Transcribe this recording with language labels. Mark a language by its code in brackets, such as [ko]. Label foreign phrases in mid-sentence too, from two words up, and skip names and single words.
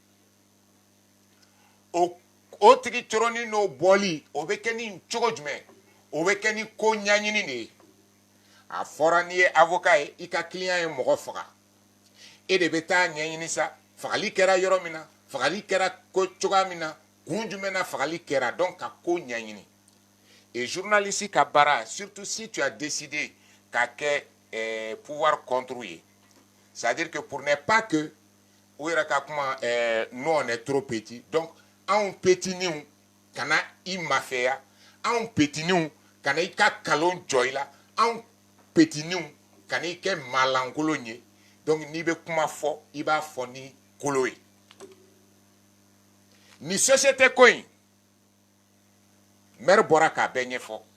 [bm] o tigi coronni n'o bɔli o bɛ kɛ ni cogo jumɛn o bɛ kɛ ni ko ɲɛɲini de ye a fɔra n'i ye avocat ye i ka client ye mɔgɔ faga e de bɛ taa ɲɛɲini sa fagali kɛra yɔrɔ min na fagali kɛra ko cogoya min na kun jumɛn na fagali kɛra donc ka ko [fr] ɲɛɲini et journaliste [bm] ka baara [fr] surtout si tu as décidé [bm] k'a kɛ [fr] pouvoir contre ye c'est-à-dire que pour ne pas que [bm] o yɛrɛ ka kuma [fr] nous on est trop petit [bm] donc anw petininw kana i mafɛya anw petininw kana i ka kalon jɔ i la anw petininw kana i kɛ maalankolon ye donc n'i bɛ kuma fɔ i b'a fɔ ni kolo ye ni société ko in maire bɔra k'a bɛɛ ɲɛfɔ